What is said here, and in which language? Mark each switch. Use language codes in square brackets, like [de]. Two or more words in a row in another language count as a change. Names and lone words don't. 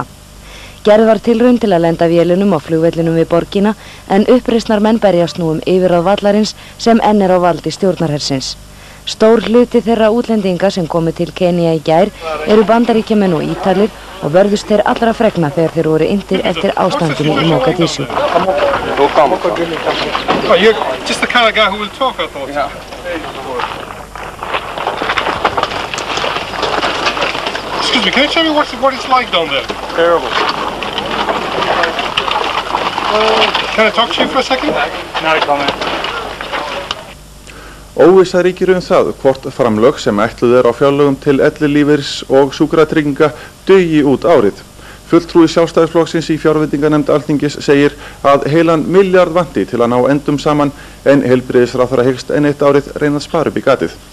[is] Gerð var tilraun til að lenda vélunum á flugvellinum við borgina en uppreisnarmenn berjast nú yfirráð vallarins sem enn er á valdi stjórnarhersins. Stór hluti þeirra útlendinga sem komu til Kenía í gær eru Bandaríkjamenn og Ítalir og vörðust þeir allra fregna þegar þeir voru inntir eftir ástandinu í Mogadishu. [en] Oh, you're just the kind of guy who will talk, I thought. Yeah. Excuse me, can you tell me what it's like down there? Terrible. Can I talk to you for a second? No comment. [is] Óvissa ríkir það hvort framlög sem ætluð á fjárlögum til ellilífeyris og sjúkratrygginga dugi út árið. Fulltrúi Sjálfstæðisflokksins í fjárveitinganefnd Alþingis segir að heilan milljarð vanti til að ná endum saman en heilbrigðisráðherra hyggst enn eitt árið reyna að spara upp í gatið.